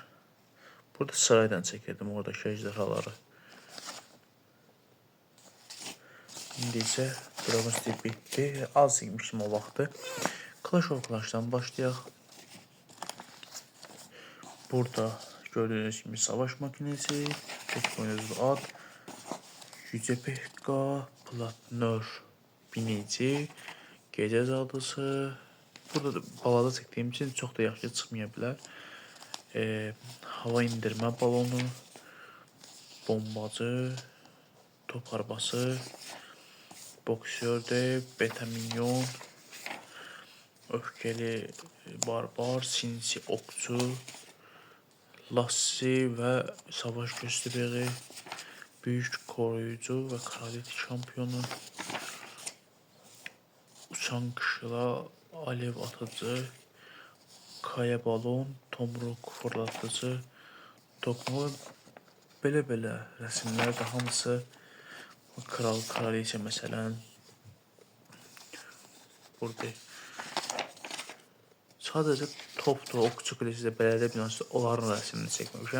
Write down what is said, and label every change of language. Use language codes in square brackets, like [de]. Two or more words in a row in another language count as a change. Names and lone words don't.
[az] Burada sırayla çəkirdim oradakı ejderhaları. İndi isə Dragon City bitdi. Az çəkmişdim o vaxtı. Clash of Clans'dan başlayaq. [tr] Burada gördüyünüz kimi savaş makinesi, tek boynuzlu at, Yüce Pekka, Platnör binici, [az] gecə zadısı. Burada da balada çəkdiyim için çox da yaxşı çıxmaya bilər. [tr] Hava indirmə balonu, bombacı, top arabası, boksör dev, beta minyon, öfkeli barbar, sinsi okçu, lassi və savaş göstərici, büyük koruyucu və kraliçe şampiyonu, uçan kışla, alev atıcı, kaya balon, tomruk fırlatıcı, [az] tokmalı, belə rəsmlər də hamısı kral, kraliçe məsələn. Burada sadəcə topdur, [tr] okçu kulesi, belediye binası [az] onların rəsmini çəkməmişəm.